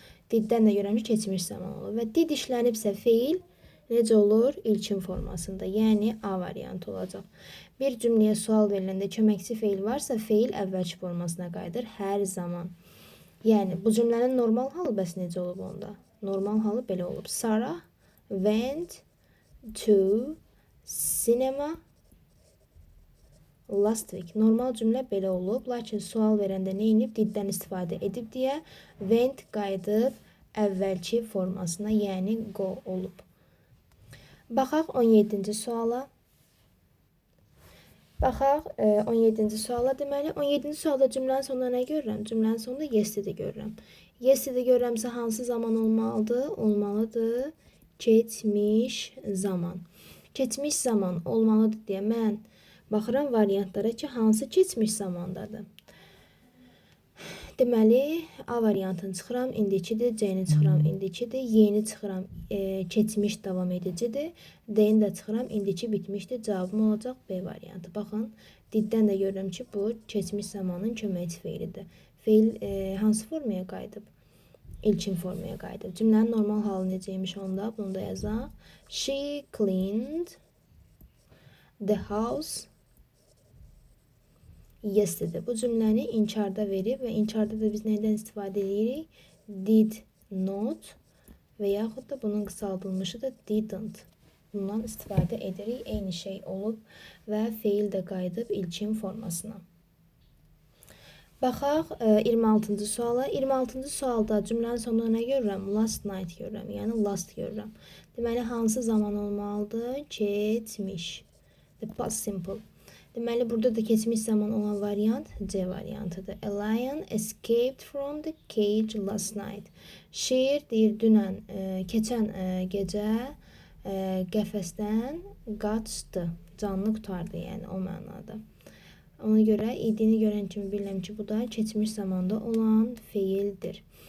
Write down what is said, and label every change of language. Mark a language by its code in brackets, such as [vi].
[az] Diddən də görəm ki, keçmiş zaman olur. Və did işlənibsə feil necə olur? İlkin formasında. Yəni A variantı olacaq. Bir cümləyə sual veriləndə köməkçi feil varsa, feil əvvəlki formasına qayıdır hər zaman. Yəni bu cümlənin normal halı bəs necə olub onda? Normal halı belə olub. [en] Sarah went to cinema last week. [az] Normal cümlə belə olub, lakin sual verəndə nə edib? Diddən istifadə edib deyə went qayıdıb əvvəlki formasına, yəni go olub. Baxaq 17-ci suala. Baxaq 17-ci suala. Deməli 17-ci sualda cümlənin sonunda nə görürəm? Cümlənin sonunda yesterday görürəm. Yesterday görürəmsə hansı zaman olmalıdır? Olmalıdır keçmiş zaman. Keçmiş zaman olmalıdır deyə mən baxıram variantlara ki, hansı keçmiş zamandadır. Deməli, A variantını çıxıram, indikidir, C-ni çıxıram, indikidir, Y-ni çıxıram, keçmiş davam edicidir, D-ni də çıxıram, indiki bitmişdir, cavabım olacaq B variantı. Baxın, diddən də görürəm ki, bu keçmiş zamanın köməkçi feilidir. Feil hansı formaya qayıdıb? İlkin formaya qayıdıb. Cümlənin normal halı necəymiş onda? Bunu da yazaq. [en] She cleaned the house yesterday. [az] Bu cümləni inkarda verib və inkarda da biz nədən istifadə edirik? Did not və yaxud da bunun qısaldılmışı da didn't. Bundan istifadə edirik. Eyni şey olub və feil də qayıdıb ilkin formasına. Baxaq 26-cı suala. 26-cı sualda cümlənin sonunda nə görürəm? Last night görürəm, yəni last görürəm. Deməli, hansı zaman olmalıdır? Keçmiş. [en] The past simple. [az] Deməli, burada da keçmiş zaman olan variant C variantıdır. [en] A lion escaped from the cage last night. [az] Şeir deyir, dünən, keçən gecə qəfəsdən qaçdı. Canlı qutardı, yəni o mənada. Ona görə idini görən kimi bilirəm ki, bu da keçmiş zamanda olan feildir.